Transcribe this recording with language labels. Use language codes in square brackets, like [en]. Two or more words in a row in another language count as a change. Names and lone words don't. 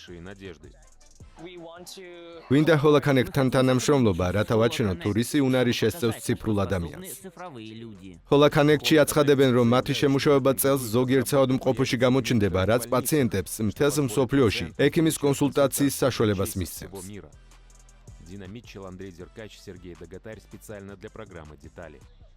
[ka] გვინდა HoloConnect-თან თანამშრომლობა, რათა ვაჩვენოთ თუ რისი უნარი შესწევს ციფრულ ადამიანს. HoloConnect-ში აცხადებენ, რომ მათი შემუშავება წელს ზოგიერთ საავადმყოფოში გამოჩნდება, რაც პაციენტებს მთელს მსოფლიოში ექიმის კონსულტაციის საშუალებას მისცემს. [ru] Динамит Андрей Деркач, Сергей Дагатарь специально для программы «Детали».